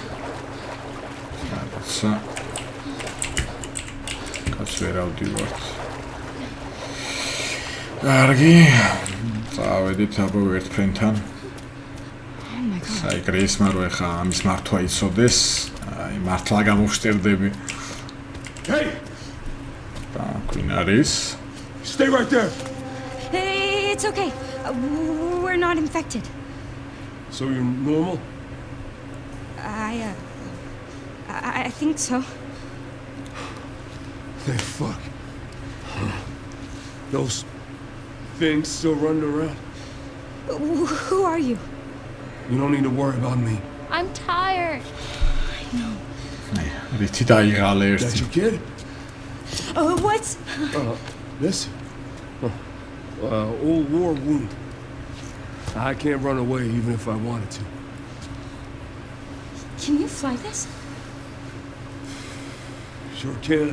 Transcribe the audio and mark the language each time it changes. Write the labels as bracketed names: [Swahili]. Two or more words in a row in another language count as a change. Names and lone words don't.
[Georgian] რაღაცა კაც ვერ ავდივართ. კარგი. წავედით აბა ერთ ფრენთან. აი გრეისმა რო ეხა ამის მართვა იცოდეს, აი მართლა გამოვშტერდები. [English] Hey! [Georgian] Queen არის. [English] Stay right there. Hey, it's okay. We're not infected. So you're normal? I think so. Thank fuck. Those things still running around? Who are you? You don't need to worry about me. I'm tired. I know. [Georgian] რითი დაიღალე [English] That's [Georgian] ერთი. [English] your kid? What's... This? Old war wound. I can't run away even if I wanted to. Can you fly this? Sure can.